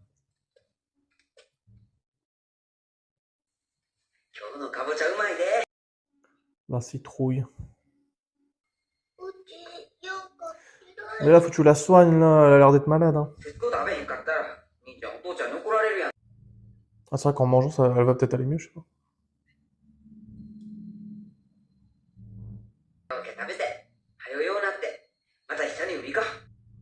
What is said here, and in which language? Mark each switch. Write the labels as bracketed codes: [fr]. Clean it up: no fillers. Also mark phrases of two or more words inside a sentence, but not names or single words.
[ja] 今日のかぼちゃうまいで。 [fr] La citrouille. Mais là, faut que tu la soignes, là. Elle a l'air d'être malade, hein. [ja] 徹子食べへんかったら、兄ちゃんお父ちゃんに怒られるやん。 [fr] Ah, c'est vrai qu'en mangeant, ça, elle va peut-être aller mieux, je sais pas. [ja] オケ食べて。はよようなって。また一緒に海行こう。